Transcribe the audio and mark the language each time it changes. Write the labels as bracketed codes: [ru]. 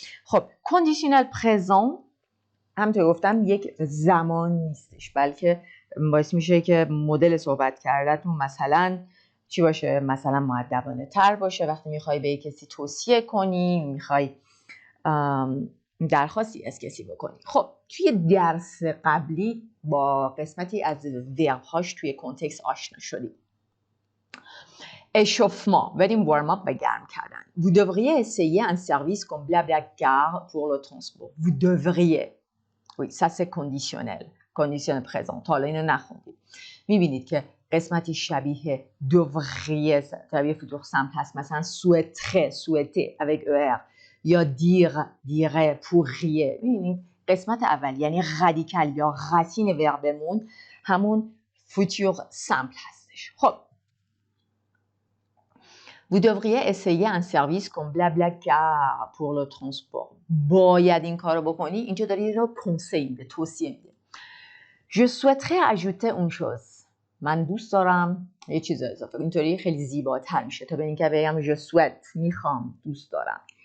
[fa] خب کندیشنال پرزان همونطور گفتم یک زمان نیستش بلکه باعث میشه که مدل صحبت کردتون مثلا چی باشه؟ مثلا مؤدبانه تر باشه وقتی میخوای به کسی توصیه کنی، میخوای درخواستی از کسی بکنی. خب توی درس قبلی با قسمتی از ورب‌هاش توی کنتکست آشنا شدیم. échauffement بریم [en] warm up [fa] و گرم کردن. [fr] Vous devriez essayer un service comme BlaBlaCar pour le transport. Vous devriez. Oui, ça c'est conditionnel. [fa] Conditionnel présent. حالا اینو نخوندید. میبینید که قسمتی شبیه devriez شبیه فوتور سمپل هست. [fr] مثلا souhaiter avec er یا dire pourriez. [fa] میبینید قسمت اول یعنی رادیکال یا راسین وربمون همون فوتور سمپل هستش. [fr] خب Vous devriez essayer un service comme BlaBlaCar pour le transport. [fa] باید این کارو بکنی. اینجا داری رو کنسیل میده، توصیه میده. [fr] Je souhaiterais ajouter une chose. [fa] من دوست دارم یه چیز اضافه. اینطوری خیلی زیباتر میشه تا به اینکه بگم [fr] je souhaite [fa] میخوام، دوست دارم.